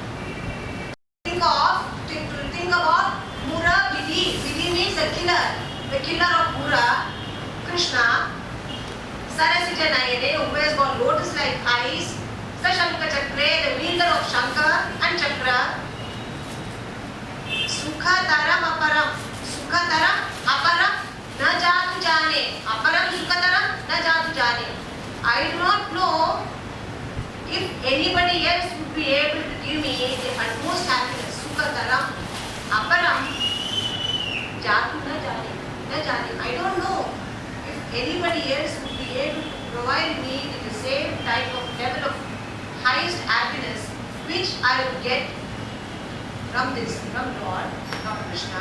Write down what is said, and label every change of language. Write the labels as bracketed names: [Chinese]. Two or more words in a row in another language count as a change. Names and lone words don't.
[English] Think about Mura Vidhi. Vidhi means the killer of Mura, Krishna. [Sanskrit] सरसिज नयने, [English] who has got lotus-like eyes. [Sanskrit] सशङ्ख चक्रे, [English] the wielder of Shankha and Chakra. [Sanskrit] सुख तरम् अपरम्. सुख तरम् अपरम् न जातु जाने. अपरम् सुख तरम् न जातु जाने. [English] I do not know if anybody else would be able to give me the utmost happiness. [Sanskrit] सुख तरम् अपरम् जातु न जाने। न जाने. [English] I don't know if anybody else would be able to provide me with the same type of level of highest happiness which I would get from Lord, from Krishna.